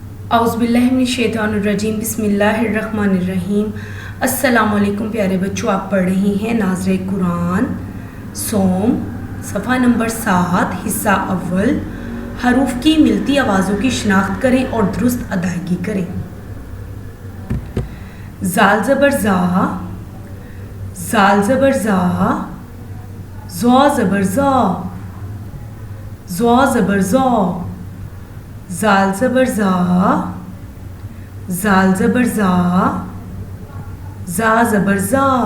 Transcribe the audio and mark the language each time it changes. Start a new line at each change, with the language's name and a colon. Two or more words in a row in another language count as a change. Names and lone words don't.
Arabic: اعوذ باللہ من الشیطان الرجیم، بسم اللہ الرحمن الرحیم۔ السلام علیکم
Urdu: پیارے بچوں، آپ پڑھ رہے ہیں ناظر قرآن سوم صفحہ نمبر 7 حصہ اول۔ حروف کی ملتی آوازوں کی شناخت کریں اور درست ادائیگی کریں۔ زال زبر زا، زال زبر زا، زوا زبر زا، زوا زبر زا، زال زبر زا، زال زبر زا، زا زبر زا،